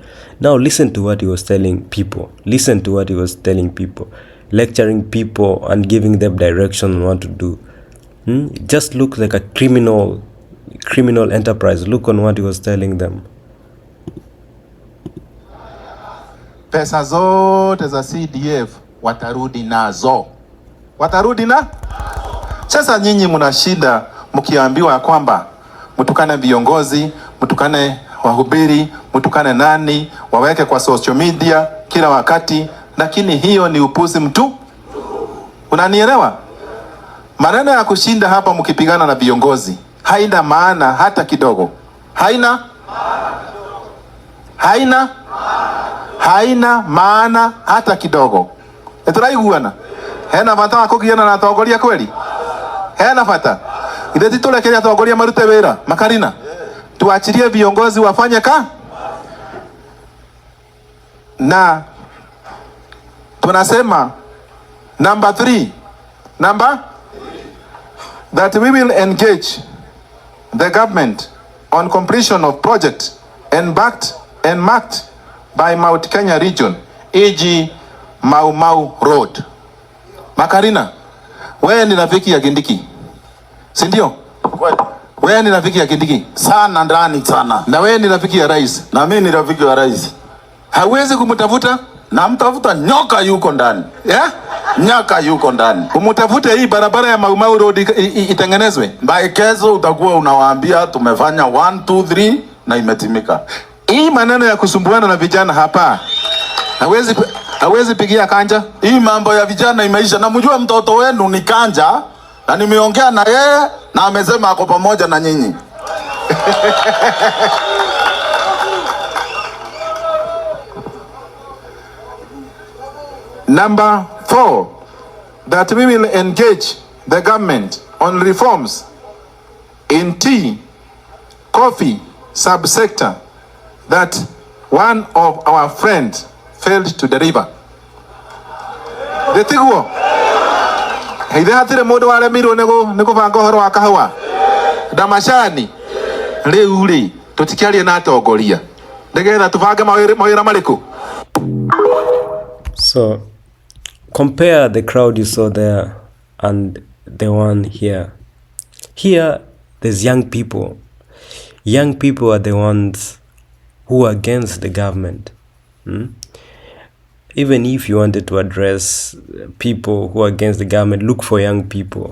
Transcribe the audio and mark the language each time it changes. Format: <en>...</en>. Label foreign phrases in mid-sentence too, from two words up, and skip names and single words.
<en>Now listen to what he was telling people. Lecturing people and giving them direction on what to do. It just looks like a criminal enterprise. Look on what he was telling them.</en> <sw>pesa zote za CDF watarudi nazo. Watarudi na? Sasa nyinyi mnashinda mkiambiwa kwamba mtukane viongozi, mtukane wahubiri, mtukane nani, waweke kwa</sw> <en>social media</en> <sw>kila wakati, lakini hiyo ni upuzi mtu. Unanielewa? Maneno ya kushinda hapa mkipigana na viongozi haina maana hata kidogo. Haina maana hata kidogo.</sw> <ki>Eturaiguana. Hena bata kugiana na atongoria kweli? Hena bata. Ile titulekeria atongoria marute wira, Makarina.</ki> <sw>Tuachilie viongozi wafanye na tunasema</sw> <en>number 3 that we will engage the government on completion of project and marked by Mount Kenya region, e.g. Mau Mau Road. Makarina,</en> <sw>wewe ni rafiki ya Kindiki, si ndio? Wewe ni rafiki ya Kindiki sana, ndani sana. Na wewe ni rafiki ya rais. Na mimi ni rafiki wa rais. Hawezi kumtafuta? Na mtafuta, nyoka yuko ndani. Yeah? Nyoka yuko ndani. Umtafute hii barabara ya Mau Mau Road itengenezwe. Kesho utakuwa unawaambia tumefanya 1 2 3 na imetimika. Hii maneno ya kusumbuana na vijana hapa. Hawezi pigia kanja. Hii mambo ya vijana imeisha. Na mjua mtoto wenu ni kanja, na nimeongea na yeye na amesema ako pamoja na nyinyi.</sw> <en>Number 4, that we will engage the government on reforms in tea, coffee subsector that one of our friends failed to deliver.</en> <ki>Detiguo. Haithe hatire mundu waremirwo ni kubanga uhoro wa kahua. Damashani. Riu ri tutikiarie na atongoria. Ndegetha tubange mawira mariku.</ki> <en>So compare the crowd you saw there and the one here. Here there's young people. Young people are the ones who are against the government. Even if you wanted to address people who are against the government, look for young people.</en>